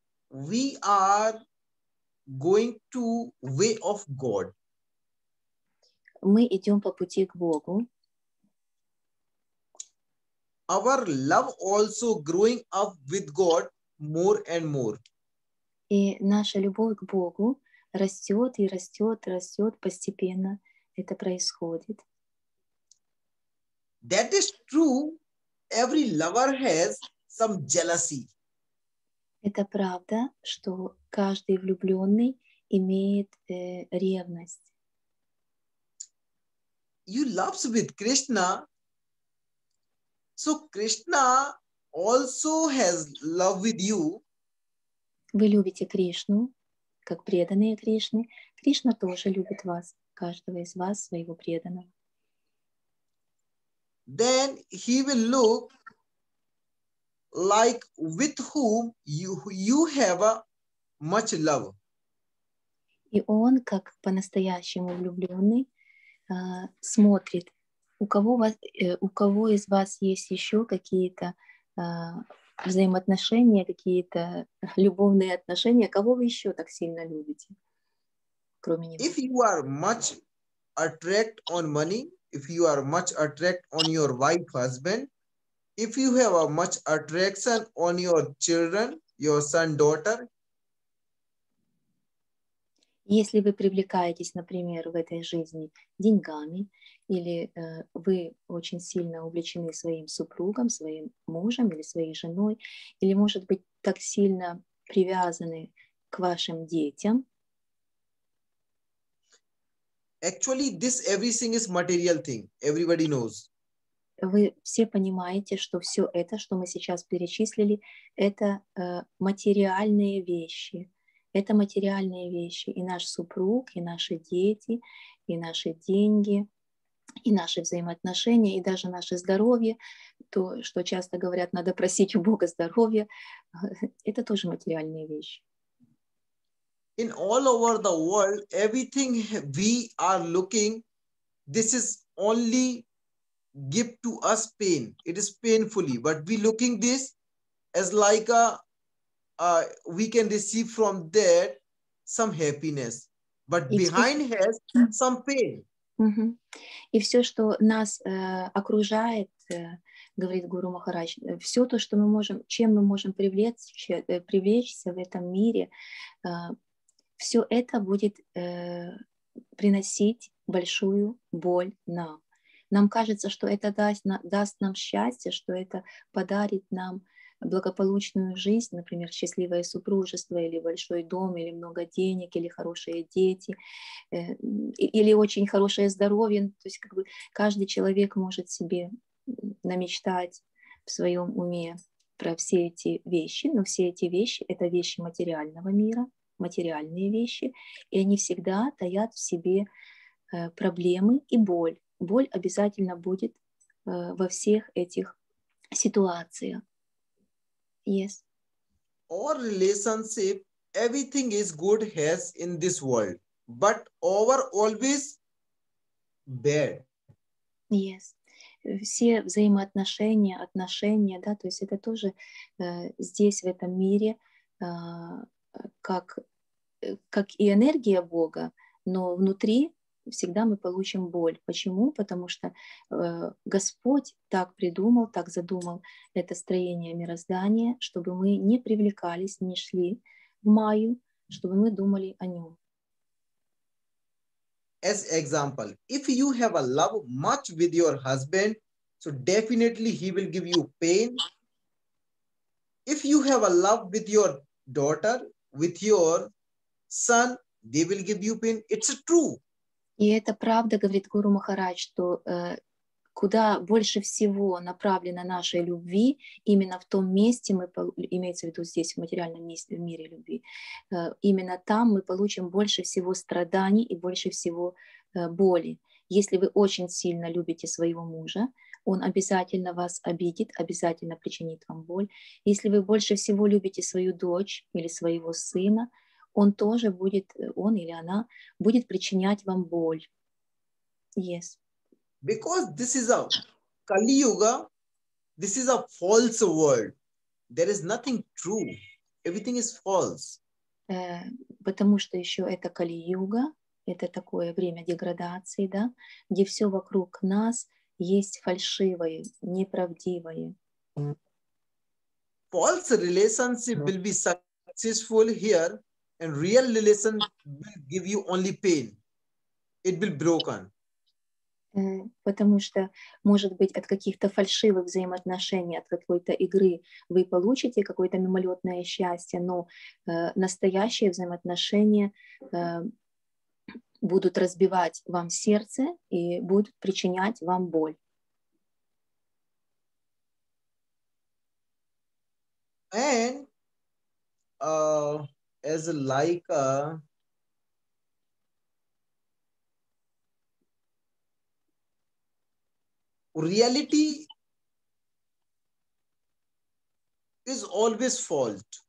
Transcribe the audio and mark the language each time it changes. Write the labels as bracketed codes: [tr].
[en] we are going to way of God. [ru] Мы идем по пути к Богу. [en] Our love also growing up with God more and more. [ru] И наша любовь к Богу растет и растет, растет постепенно. Это происходит. [en] That is true. Every lover has some jealousy. [ru] Это правда, что каждый влюбленный имеет ревность. [en] You loves with Krishna. So Krishna also has love with you. [ru] Вы любите Кришну, как преданные Кришны. Кришна тоже любит вас, каждого из вас, своего преданного. [en] Then he will look like with whom you have a much love. [ru] И он, как по-настоящему влюбленный, смотрит, у кого из вас есть еще какие-то взаимоотношения, какие-то любовные отношения, кого вы еще так сильно любите, кроме него. [en] If you are much attract on money, if you are much attract on your wife, husband, if you have a much attraction on your children, your son, daughter, [ru] Если вы привлекаетесь, например, в этой жизни деньгами, или вы очень сильно увлечены своим супругом, своим мужем или своей женой, или, может быть, так сильно привязаны к вашим детям. [en] actually this everything is material thing. Everybody knows. [ru] Вы все понимаете, что все это, что мы сейчас перечислили, это материальные вещи. Это материальные вещи. И наш супруг, и наши дети, и наши деньги, и наши взаимоотношения, и даже наше здоровье, то, что часто говорят, надо просить у Бога здоровья, это тоже материальные вещи. [en] In all over the world, everything we are looking, this is only give to us pain. It is painfully, but we looking this as like a we can receive from that some happiness, but behind has some pain. [ru] И все, что нас окружает, говорит Гуру Махарадж, все то, что мы можем, чем мы можем привлечься в этом мире, все это будет приносить большую боль нам. Нам кажется, что это даст нам счастье, что это подарит нам благополучную жизнь, например, счастливое супружество, или большой дом, или много денег, или хорошие дети, или очень хорошее здоровье. То есть как бы каждый человек может себе намечтать в своем уме про все эти вещи, но все эти вещи — это вещи материального мира, материальные вещи, и они всегда таят в себе проблемы и боль. Боль обязательно будет во всех этих ситуациях. [en] Yes. Our relationship, everything is good has in this world, but our always bad. Yes. [ru] Все взаимоотношения, отношения, да, то есть это тоже здесь, в этом мире, как и энергия Бога, но внутри всегда мы получим боль. Почему? Потому что Господь так придумал, так задумал это строение мироздания, чтобы мы не привлекались, не шли в Майю, чтобы мы думали о нем. [en] As example, if you have a love much with your husband, so definitely he will give you pain. If you have a love with your daughter, with your son, they will give you pain. It's true. [ru] И это правда, говорит Гуру Махарадж, что куда больше всего направлено нашей любви, именно в том месте, имеется в виду здесь, в материальном месте, в мире любви, именно там мы получим больше всего страданий и больше всего боли. Если вы очень сильно любите своего мужа, он обязательно вас обидит, обязательно причинит вам боль. Если вы больше всего любите свою дочь или своего сына, он тоже будет, он или она будет причинять вам боль. [en] Yes. Because this is a Kali Yuga, this is a false world. There is nothing true. everything is false. [ru] Потому что еще это Кали-юга, это такое время деградации, да, где все вокруг нас есть фальшивое, неправдивое. [en] False relationship will be successful here, and real relation will give you only pain. It will broken. [ru] Потому что, может быть, от каких-то фальшивых взаимоотношений, от какой-то игры вы получите какое-то мимолетное счастье, но настоящие взаимоотношения будут разбивать вам сердце и будут причинять вам боль. [en] And as like reality is always fault.